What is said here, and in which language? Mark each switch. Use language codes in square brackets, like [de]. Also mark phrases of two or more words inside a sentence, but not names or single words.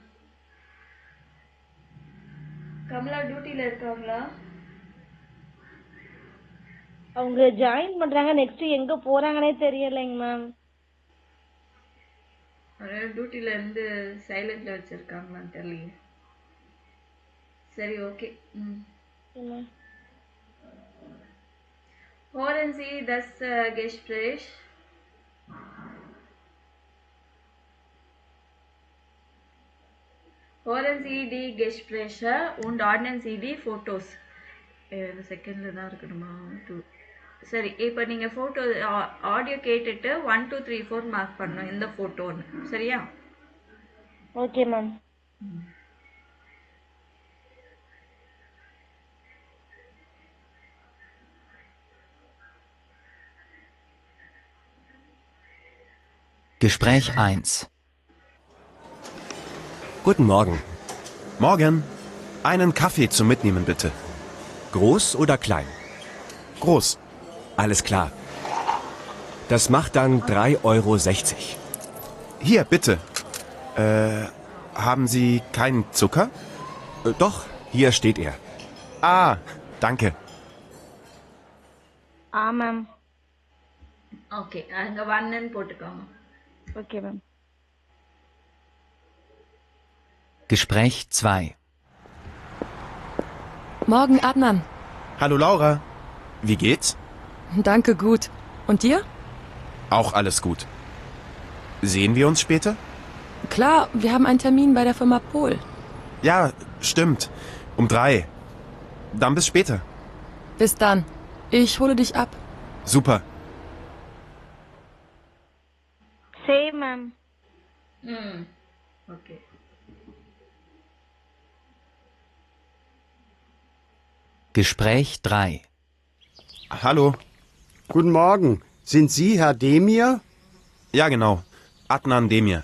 [ta] கமலா டியூட்டில இருக்காங்களா? அவங்க ஜாயின் பண்றாங்க. நெக்ஸ்ட் எங்க போறாங்கன்னே தெரியலைங்க மேம். டியூட்டில இருந்து சைலண்ட்ல வச்சிருக்காங்களான்னு தெரியல. சரி, ஓகே. [de] Hören Sie das Gespräch? Hören Sie die Gespräche und ordnen Sie die Fotos. [ta] செகண்ட்ல தான் இருக்கணுமா? சரி, இப்போ நீங்க [en] photo audio [ta] கேட்டுட்டு 1 2 3 4 மார்க் பண்ணணும் இந்த போட்டோன்னு. சரியா? [en] okay ma'am. [de] Gespräch 1. Guten Morgen. Morgen. Einen Kaffee zum Mitnehmen, bitte. Groß oder klein? Groß. Alles klar. Das macht dann 3,60 €. Hier, bitte. Haben Sie keinen Zucker? Doch, hier steht er. Ah, danke. [ta] மேம். ஓகே, அங்க 1 போட்டுக்கோங்க. [en] okay ma'am. [de] Gespräch 2. Morgen, Adnan. Hallo Laura. Wie geht's? Danke, gut. Und dir? Auch alles gut. Sehen wir uns später? Klar, wir haben einen Termin bei der Firma Pohl. Ja, stimmt. Um 3. Dann bis später. Bis dann. Ich hole dich ab. Super. [en] Same, ma'am. Okay. [de] Gespräch 3. Hallo. Guten Morgen. Sind Sie Herr Demir? Ja, genau. Adnan Demir.